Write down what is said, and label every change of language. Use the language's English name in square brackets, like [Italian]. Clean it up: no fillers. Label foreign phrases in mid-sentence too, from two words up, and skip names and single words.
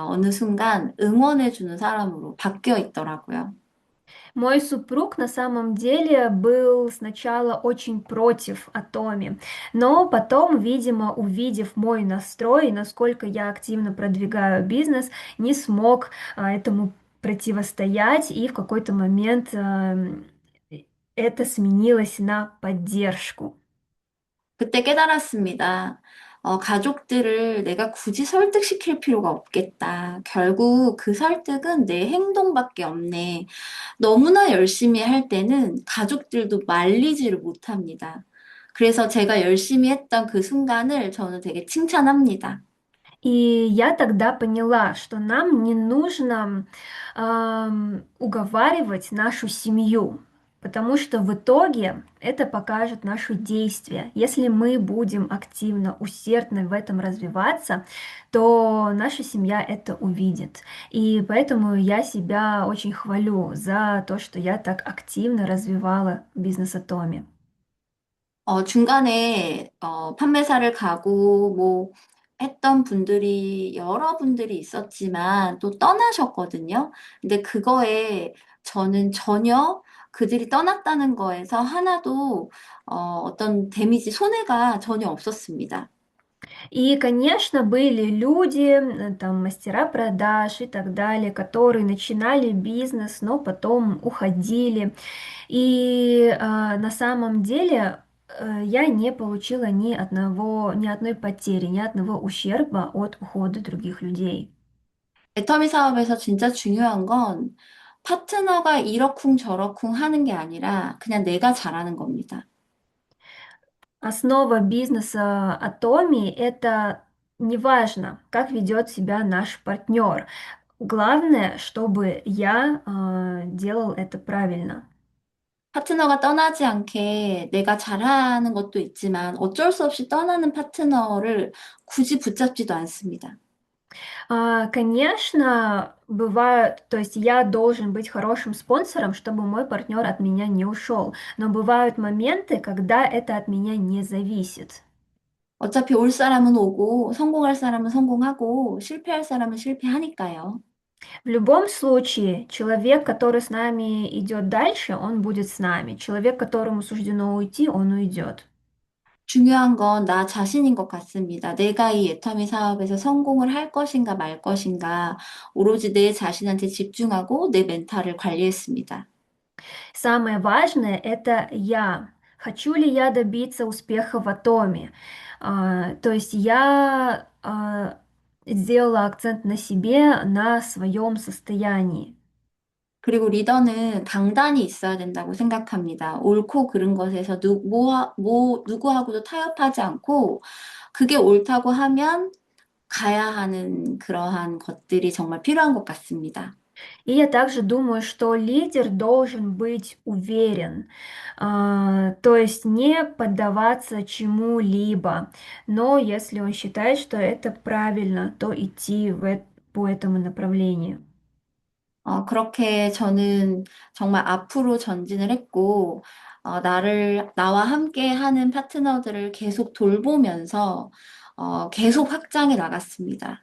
[Korean] 어느 순간 응원해주는 사람으로 바뀌어 있더라고요. [Russian] Мой супруг на самом деле был сначала очень против Атоми, но потом, видимо, увидев мой настрой, насколько я активно продвигаю бизнес, не смог этому противостоять, и в какой-то момент это сменилось на поддержку. [Korean] 그때 깨달았습니다. 가족들을 내가 굳이 설득시킬 필요가 없겠다. 결국 그 설득은 내 행동밖에 없네. 너무나 열심히 할 때는 가족들도 말리지를 못합니다. 그래서 제가 열심히 했던 그 순간을 저는 되게 칭찬합니다. [Russian] И я тогда поняла, что нам не нужно уговаривать нашу семью, потому что в итоге это покажет наши действия. Если мы будем активно, усердно в этом развиваться, то наша семья это увидит. И поэтому я себя очень хвалю за то, что я так активно развивала бизнес Атоми. [Korean] 중간에 판매사를 가고 뭐 했던 분들이 여러 분들이 있었지만 또 떠나셨거든요. 근데 그거에 저는 전혀 그들이 떠났다는 거에서 하나도 어떤 데미지, 손해가 전혀 없었습니다. [Russian] И, конечно, были люди, там, мастера продаж и так далее, которые начинали бизнес, но потом уходили. И на самом деле я не получила ни одной потери, ни одного ущерба от ухода других людей. [Korean] 애터미 사업에서 진짜 중요한 건 파트너가 이러쿵 저러쿵 하는 게 아니라 그냥 내가 잘하는 겁니다. [Russian] Основа бизнеса Atomi– это неважно, как ведет себя наш партнер. Главное, чтобы я делал это правильно. [Korean] 파트너가 떠나지 않게 내가 잘하는 것도 있지만 어쩔 수 없이 떠나는 파트너를 굳이 붙잡지도 않습니다. [Russian] Конечно, бывают, то есть я должен быть хорошим спонсором, чтобы мой партнер от меня не ушел. Но бывают моменты, когда это от меня не зависит. [Korean] 어차피 올 사람은 오고 성공할 사람은 성공하고 실패할 사람은 실패하니까요. [Russian] В любом случае, человек, который с нами идет дальше, он будет с нами. Человек, которому суждено уйти, он уйдет. [Korean] 중요한 건 나 자신인 것 같습니다. 내가 이 애터미 사업에서 성공을 할 것인가 말 것인가 오로지 내 자신한테 집중하고 내 멘탈을 관리했습니다. [Russian] Самое важное– это я. Хочу ли я добиться успеха в Атоме? То есть я сделала акцент на себе, на своем состоянии. [Korean] 그리고 리더는 강단이 있어야 된다고 생각합니다. 옳고 그른 것에서 누구하고도 타협하지 않고 그게 옳다고 하면 가야 하는 그러한 것들이 정말 필요한 것 같습니다. [Russian] И я также думаю, что лидер должен быть уверен, то есть не поддаваться чему-либо, но если он считает, что это правильно, то идти по этому направлению. [Korean] 그렇게 저는 정말 앞으로 전진을 했고, 나와 함께 하는 파트너들을 계속 돌보면서, 계속 확장해 나갔습니다.